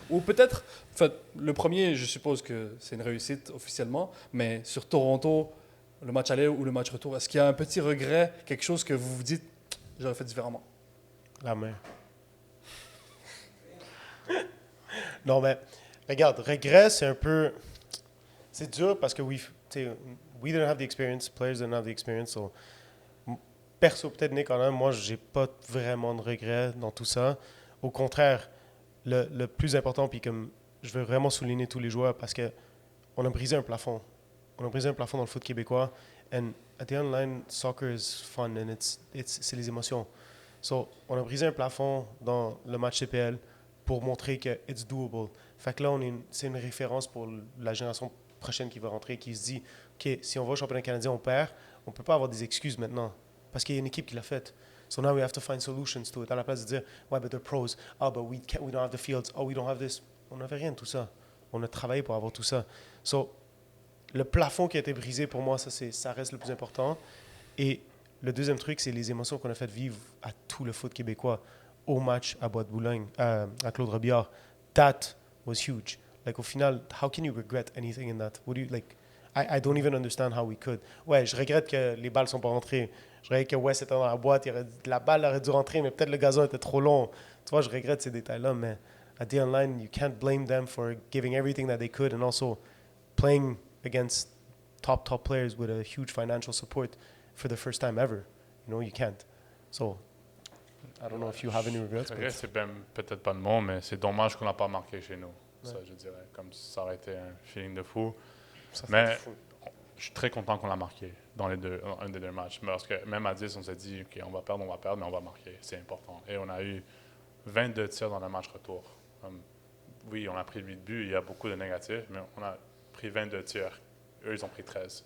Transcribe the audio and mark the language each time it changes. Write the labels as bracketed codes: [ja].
[fr] Ou peut-être, en fait, le premier, je suppose que c'est une réussite officiellement, mais sur Toronto, le match aller ou le match retour, est-ce qu'il y a un petit regret, quelque chose que vous vous dites, j'aurais fait différemment? La main. Non, mais regarde, regret, c'est un peu... C'est dur parce que [en] we didn't have the experience, players didn't have the experience. [fr] So, perso, peut-être Nick, quand même, moi, j'ai pas vraiment de regrets dans tout ça. Au contraire, le plus important, puis comme je veux vraiment souligner tous les joueurs parce que on a brisé un plafond. On a brisé un plafond dans le foot québécois. [en] And at the end line, soccer is fun and [fr] c'est les émotions. So, on a brisé un plafond dans le match CPL pour montrer que [en] it's doable. [fr] Fait que là, c'est une référence pour la génération prochaine qui va rentrer, qui se dit, OK, si on va au championnat canadien, on perd, on ne peut pas avoir des excuses maintenant, parce qu'il y a une équipe qui l'a fait. [en] So now we have to find solutions to it. [fr] À la place de dire, ouais, [en] but they're pros. Ah, but we don't have the fields. Oh, we don't have this. [fr] On n'avait rien de tout ça. On a travaillé pour avoir tout ça. So, le plafond qui a été brisé, pour moi, ça reste le plus important. Et le deuxième truc, c'est les émotions qu'on a fait vivre à tout le foot québécois au match à Bois-de-Boulogne, à Claude Robillard. [en] That was huge. Like, [fr] au final, [en] how can you regret anything in that? What do you, like, I don't even understand how we could. [fr] Ouais, je regrette que les balles ne sont pas rentrées. Je regrette que West était dans la boîte. La balle aurait dû rentrer, mais peut-être le gazon était trop long. Tu vois, je regrette ces détails-là, mais [en] at the end line, you can't blame them for giving everything that they could and also playing against top players with a huge financial support for the first time ever. You know, you can't. So, I don't know if you have any regrets. [fr] C'est peut-être pas le mot, mais c'est dommage qu'on n'a pas marqué chez nous. Ouais. Ça, je dirais. Comme ça aurait été un feeling de fou. Mais je suis très content qu'on l'a marqué dans un des 2 matchs. Parce que même à 10, on s'est dit, OK, on va perdre, mais on va marquer. C'est important. Et on a eu 22 tirs dans le match retour. Oui, on a pris 8 buts, il y a beaucoup de négatifs, mais on a pris 22 tirs. Eux, ils ont pris 13.